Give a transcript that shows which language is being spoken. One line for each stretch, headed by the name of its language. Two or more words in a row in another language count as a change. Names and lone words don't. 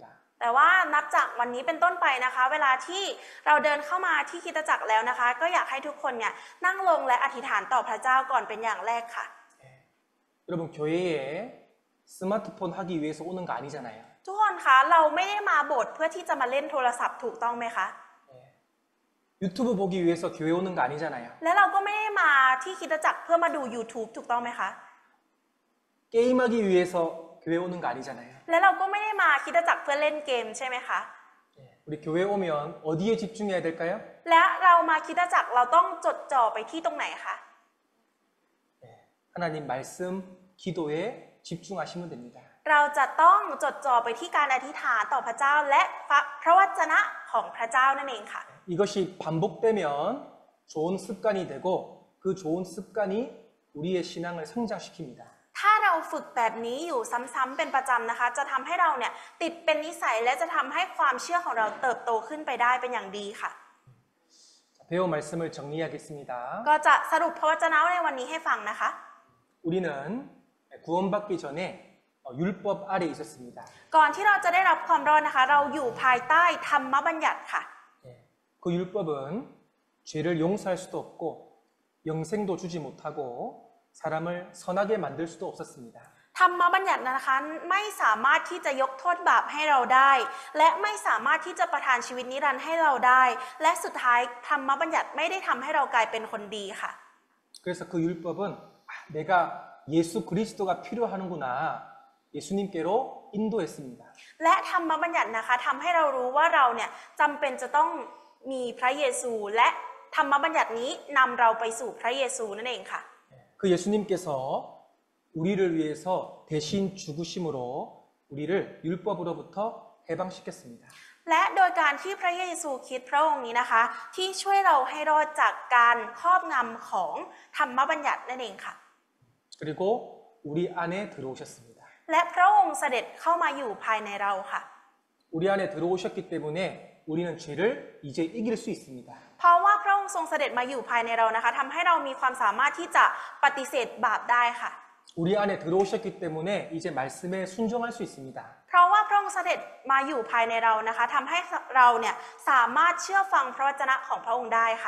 Thai: แต่ว่านับจากวันนี้เป็นต้นไปนะคะเวลาที่เราเดินเข้ามาที่คริสตจักรแล้วนะคะก็อยากให้ทุกคนเนี่ยนั่งลงและอธิษฐานต่อพระเจ้าก่อนเป็นอย่างแรกค่ะ
Korean: 여러분 교회에 스마트폰 하기 위해서 오는 거 아니잖아요.
Thai: ทุกคนคะเราไม่ได้มาโบสถ์เพื่อที่จะมาเล่นโทรศัพท์ถูกต้องไหมคะ
Korean: 유튜브 보기 위해서 교회 오는 거 아니잖아요.
Thai: และเราก็ไม่ได้มาที่คริสตจักรเพื่อมาดู YouTube ถูกต้องไหมคะ
Korean: 게임하기 위해서 교회 오는 거 아니잖아요.
Thai: และเราก็ไม่ได้มาคริสตจักรเพื่อเล่นเกมใช่ไหมคะ
Korean: 우리 교회 오면 어디에 집중해야 될까요?
Thai: และเรามาคริสตจักรเราต้องจดจ่อไปที่ตรงไหนคะ
Korean: 하나님 말씀, 기도에 집중하시면 됩니다.
Thai: เราจะต้องจดจ่อไปที่การอธิษฐานต่อพระเจ้าและพระวจนะของพระเจ้านั่นเองค่ะ
Korean: 이것이 반복되면 좋은 습관이 되고 그 좋은 습관이 우리의 신앙을 성장시킵니다.
Thai: ถ้าเราฝึกแบบนี้อยู่ซ้ำๆเป็นประจำนะคะจะทำให้เราเนี่ยติดเป็นนิสัยและจะทำให้ความเชื่อของเราเติบโตขึ้นไปได้เป็นอย่างดีค่ะ
Korean: 배운 말씀을 정리하겠습니다.
Thai: ก็จะสรุปพระวจนะในวันนี้ให้ฟังนะคะ
Korean: 우리는 구원받기 전에 율법 아래 있었습니다.
Thai: ก่อนที่เราจะได้รับความรอดนะคะเราอยู่ภายใต้ธรรมบัญญัติค่ะ
Korean: 그 율법은 죄를 용서할 수도 없고 영생도 주지 못하고 사람을 선하게 만들 수도 없었습니다.
Thai: ธรรมบัญญัตินะคะไม่สามารถที่จะยกโทษบาปให้เราได้ และไม่สามารถที่จะประทานชีวิตนิรันดร์ให้เราได้ และสุดท้ายธรรมบัญญัติไม่ได้ทำให้เรากลายเป็นคนดีค่ะ
Korean: 그래서 그 율법은 내가 예수 그리스도가 필요하는구나 예수님께로 인도했습니다.
Thai: และธรรมบัญญัตินะคะทำให้เรารู้ว่าเราเนี่ยจำเป็นจะต้องมีพระเยซูและธรรมบัญญัตินี้นำเราไปสู่พระเยซูนั่นเองค่ะ
Korean: 그 예수님께서 우리를 위해서 대신 죽으심으로 우리를 율법으로부터 해방시켰습니다.
Thai: และโดยการที่พระเยซูคริสต์พระองค์นี้นะคะที่ช่วยเราให้รอดจากการครอบงำของธรรมบัญญัตินั่นเองค่ะ
Korean: 그리고 우리 안에 들어오셨습니다.
Thai: และพระองค์เสด็จเข้ามาอยู่ภายในเราค่ะ
Korean: 우리 안에 들어오셨기 때문에 우리는 죄를 이제 이길 수 있습니다.
Thai: เพราะว่าพระองค์ทรงเสด็จมาอยู่ภายในเรานะคะทำให้เรามีความสามารถที่จะปฏิเสธบาปได้ค่ะ
Korean: 우리 안에 들어오셨기 때문에 이제 말씀에 순종할 수 있습니다.
Thai: เพราะว่าพระองค์เสด็จมาอยู่ภายในเรานะคะทำให้เราเนี่ยสามารถเชื่อฟังพระวจนะของพระองค์ได้ค่ะ